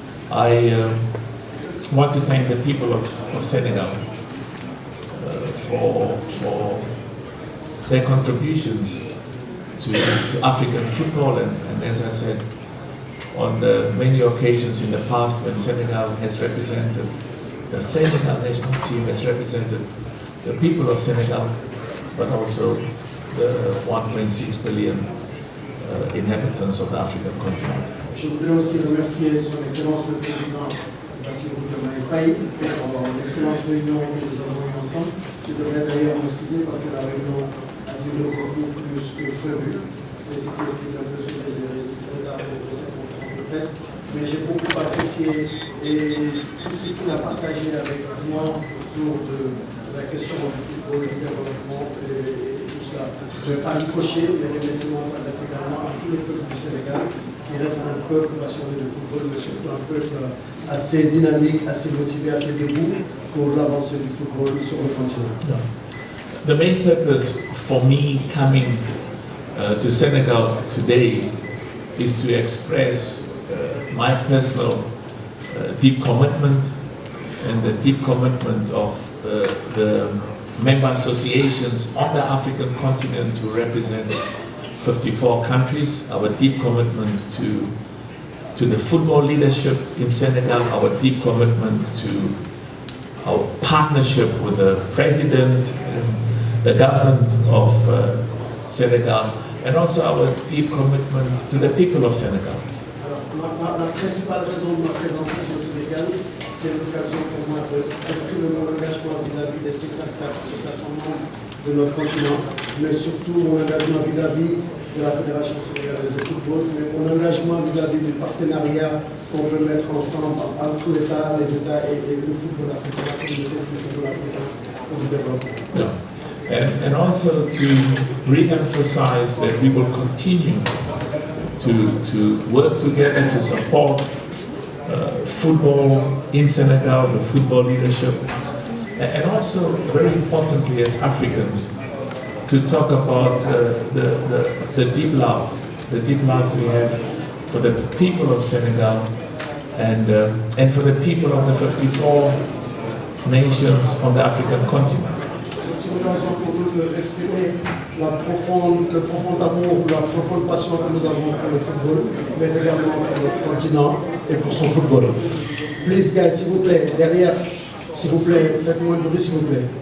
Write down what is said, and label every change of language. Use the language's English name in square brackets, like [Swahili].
[English] I want to thank the people of Senegal for their contributions to African football, and as I said, on the many occasions in the past when Senegal has represented, the Senegal national team has represented the people of Senegal, but also the 1.6 billion inhabitants of the African continent. [French] Je voudrais aussi remercier Son Excellence le Président Bassirou Diomaye Faye pour l'excellente réunion que nous avons eue ensemble. Je devrais d'ailleurs m'excuser parce que la réunion a duré beaucoup plus que prévu. C'est ce qui explique un peu ce que j'ai retard de cette conférence de presse. Mais j'ai beaucoup apprécié et tout ce qu'il a partagé avec moi autour de la question du football, du développement et tout cela. Je ne vais pas le cocher, mais les remerciements s'adressent également à tout le peuple du Sénégal, qui reste un peuple passionné de football, mais surtout un peuple assez dynamique, assez motivé, assez debout pour l'avancée du football sur le continent. [English] The main purpose for me coming to Senegal today is to express my personal deep commitment and the deep commitment of the member associations on the African continent who represent 54 countries, our deep commitment to the football leadership in Senegal, our deep commitment to our partnership with the president and the government of Senegal, and also our deep commitment to the people of Senegal. [French] La principale raison de ma présence ici au Sénégal, c'est l'occasion pour moi d'exprimer mon engagement vis-à-vis des 54 associations membres de notre continent, mais surtout mon engagement vis-à-vis de la Fédération sénégalaise de football, mais mon engagement vis-à-vis du partenariat qu'on peut mettre ensemble entre l'État, les États et le football africain, la communauté du football africain pour le développement. [English] Yeah. And also to re-emphasize that we will continue to work together to support football in Senegal, the football leadership, and also very importantly as Africans to talk about the deep love we have for the people of Senegal and for the people of the 54 nations on the African continent. [French] C'est une occasion pour nous d'exprimer le profond amour, la profonde passion que nous avons pour le football, mais également pour notre continent et pour son football. Please guys, s'il vous plaît, derrière, s'il vous plaît, faites moins de bruit s'il vous plaît.